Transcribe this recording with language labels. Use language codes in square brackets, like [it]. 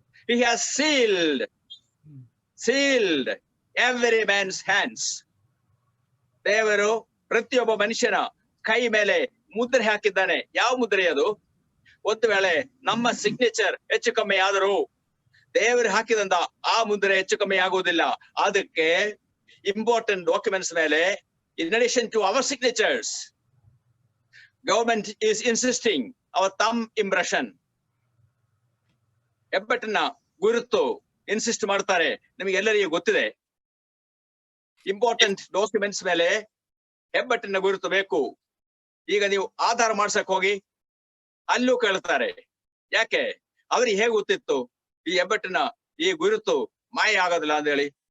[en] He has sealed every man's hands. [kn] ದೇವರು ಪ್ರತಿಯೊಬ್ಬ ಮನುಷ್ಯನ ಕೈ ಮೇಲೆ ಮುದ್ರೆ ಹಾಕಿದ್ದಾನೆ. ಯಾವ ಮುದ್ರೆ ಅದು? ಒಂದು ವೇಳೆ ನಮ್ಮ ಸಿಗ್ನೇಚರ್ ಹೆಚ್ಚು ಕಮ್ಮಿ ಆದರೂ ದೇವರು ಹಾಕಿದಂತ ಆ ಮುದ್ರೆ ಹೆಚ್ಚು ಕಮ್ಮಿ ಆಗುವುದಿಲ್ಲ. ಅದಕ್ಕೆ ಇಂಪಾರ್ಟೆಂಟ್ ಡಾಕ್ಯುಮೆಂಟ್ಸ್ ಮೇಲೆ [en] in addition to our signatures, government is insisting our thumb impression, [kn] ಹೆಬ್ಬೆಟ್ಟಿನ ಗುರುತು ಇನ್ಸಿಸ್ಟ್ ಮಾಡ್ತಾರೆ. ನಿಮಗೆ ಎಲ್ಲರಿಗೂ ಗೊತ್ತಿದೆ, ಇಂಪಾರ್ಟೆಂಟ್ ಡಾಕ್ಯುಮೆಂಟ್ಸ್ ಮೇಲೆ ಹೆಬ್ಬೆಟ್ಟಿನ ಗುರುತು ಬೇಕು. ಈಗ ನೀವು ಆಧಾರ ಮಾಡ್ಸಕ್ ಹೋಗಿ ಅಲ್ಲೂ ಕೇಳ್ತಾರೆ. ಯಾಕೆ? ಅವ್ರಿಗೆ ಹೇಗೆ ಗೊತ್ತಿತ್ತು ಈ ಹೆಬ್ಬೆಟ್ಟಿನ ಈ ಗುರುತು ಮಾಯ ಆಗೋದಿಲ್ಲ ಅಂತ ಹೇಳಿ?